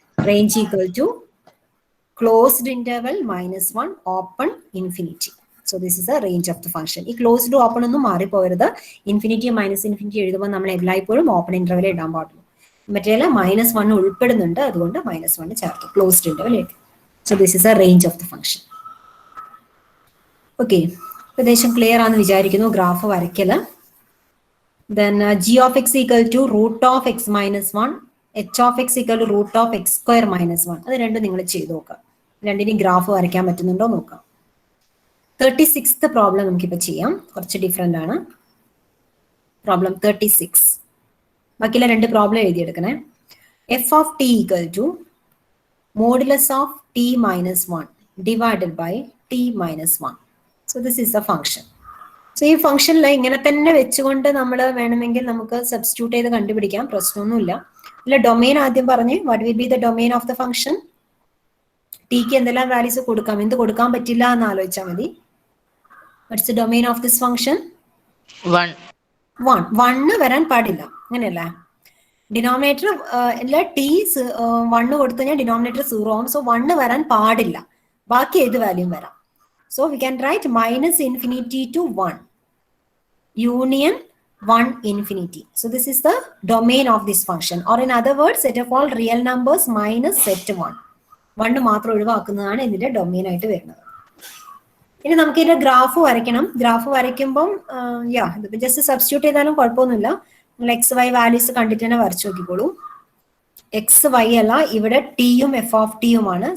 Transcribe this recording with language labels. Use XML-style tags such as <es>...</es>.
<en>Range equal to closed interval -1 open infinity. So this is the range of the function.</en> <ml>ഈ closed open ഒന്നും മാറിപ്പോകരുത്. Infinity -infinity എഴുതുമ്പോൾ നമ്മൾ എല്ലായ്പ്പോഴും open interval ഇടാൻ പാടുള്ളൂ. മറ്റേ -1 ഉൾപ്പെടുന്നുണ്ട്, അതുകൊണ്ട് -1 ചേർത്തു. ക്ലോസ്ഡ് ഇന്റർവൽ എഴുതി.</ml> <en>So this is a range of the function.</en> <ml>Okay, ഏകദേശം ക്ലിയർ ആണെന്ന് വിചാരിക്കുന്നു graph വരയ്ക്കല്.</ml> <en>Then g(x) = √(x - 1), h(x) = √(x² - 1).</en> <ml>അത് രണ്ടും നിങ്ങൾ ചെയ്ത് നോക്കാം. രണ്ടിനും ഗ്രാഫ് വരയ്ക്കാൻ പറ്റുന്നുണ്ടോ നോക്കാം. 36th പ്രോബ്ലം നമുക്കിപ്പോൾ ചെയ്യാം. കുറച്ച് ഡിഫറെന്റ് ആണ്. പ്രോബ്ലം 36. ബാക്കിയുള്ള 2 problem എഴുതിയെടുക്കണേ.</ml> <en>f(t) = modulus of t - 1 divided by t - 1. So this is the function.</en> <ml>So ഈ ഫംഗ്ഷനിൽ ഇങ്ങനെ തന്നെ വെച്ചുകൊണ്ട് നമ്മൾ വേണമെങ്കിൽ നമുക്ക് സബ്സ്റ്റിറ്റ്യൂട്ട് ചെയ്ത് കണ്ടുപിടിക്കാം, പ്രശ്നമൊന്നുമില്ല. ഇല്ല, ഡൊമെയിൻ ആദ്യം പറഞ്ഞ്</ml> <en>What will be the domain of the function?</en> <ml>Tick എന്തെല്ലാം വാല്യൂസ് കൊടുക്കാം, എന്ത് കൊടുക്കാൻ പറ്റില്ല എന്ന് ആലോചിച്ചാൽ മതി.</ml> <en>What's the domain of this function?</en> <ml>1 വരാൻ പാടില്ല, അങ്ങനെയല്ലേ? ഡിനോമിനേറ്റർ അല്ല, ടി 1 കൊടുത്തു കഴിഞ്ഞാൽ ഡിനോമിനേറ്റർ 0 ആവും. സോ 1 വരാൻ പാടില്ല, ബാക്കി ഏത് വാല്യൂം വരാം.</ml> <en>So we can write -infinity to 1 union 1 infinity. So this is the domain of this function, or in other words, set of all real numbers minus set 1.</en> <ml>1 മാത്രം ഒഴിവാക്കുന്നതാണ് ഇതിന്റെ ഡൊമെയിൻ ആയിട്ട് വരുന്നത്. ഇനി നമുക്ക് ഇതിന്റെ ഗ്രാഫ് വരയ്ക്കണം. ഗ്രാഫ് വരയ്ക്കുമ്പം ജസ്റ്റ് സബ്സ്റ്റിറ്റ്യൂട്ട് ചെയ്താലും കുഴപ്പമൊന്നുമില്ല. നിങ്ങൾ XY വാല്യൂസ് കണ്ടിട്ട് തന്നെ വരച്ചു നോക്കിക്കോളൂ. XY അല്ല, ഇവിടെ ടിയും f(t)യുമാണ്.</ml>